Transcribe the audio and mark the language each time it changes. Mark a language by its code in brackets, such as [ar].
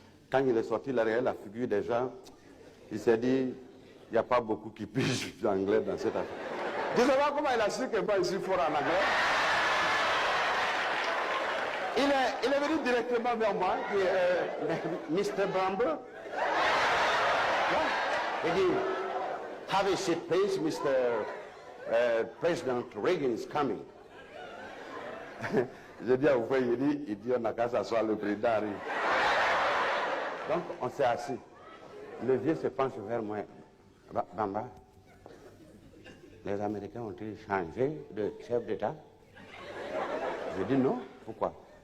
[fr] Quand il est sorti, la figure des gens, il s'est dit, il n'y a pas beaucoup qui pigent l'anglais dans cette affaire. Je ne sais pas comment il a su que moi je suis fort en anglais. Il est venu directement vers moi, Mr. Bramble. Il dit, [en] have a seat please, Mr. President Reagan is coming. [fr] Je dis à vous, il dit, on n'a qu'à s'asseoir, le président arrive. Donc, on s'est assis. Le vieux se penche vers moi. Bamba, les Américains ont-ils changé de chef d'État? Je dis non, pourquoi?